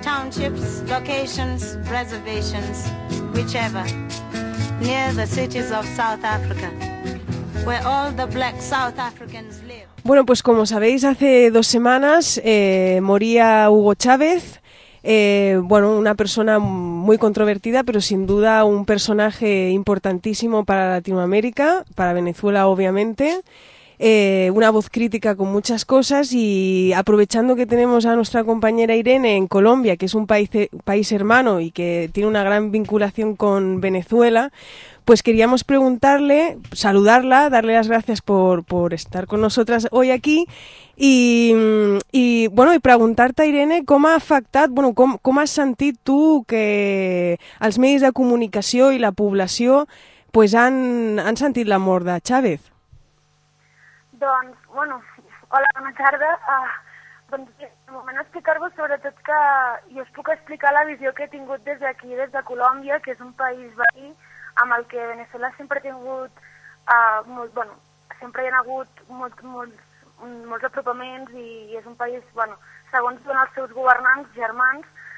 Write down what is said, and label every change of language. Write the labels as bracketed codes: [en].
[en] Reservations, whichever, near the cities of South Africa, where all the black South Africans live. [es] Bueno, pues como sabéis, hace dos semanas moría Hugo Chávez. Bueno, una persona muy controvertida, pero sin duda un personaje importantísimo para Latinoamérica, para Venezuela, obviamente. Una voz crítica con muchas cosas, y aprovechando que tenemos a nuestra compañera Irene en Colombia, que es un país hermano y que tiene una gran vinculación con Venezuela, pues queríamos preguntarle, saludarla, darle las gracias por estar con nosotras hoy aquí, y bueno, y preguntarte, Irene, [ca] ¿cómo ha afectat, bueno, cómo has sentit tu que els medis de comunicació i la població pues han sentit la mort de Chávez? Doncs, bueno, hola, bona tarda. Doncs, de moment, explicar-vos sobretot que jo us puc explicar la visió que he tingut des d'aquí, des de Colòmbia, que és un país veí amb el que Venezuela sempre ha tingut, sempre hi ha hagut molts apropaments, i és un país, bueno, segons són els seus governants germans.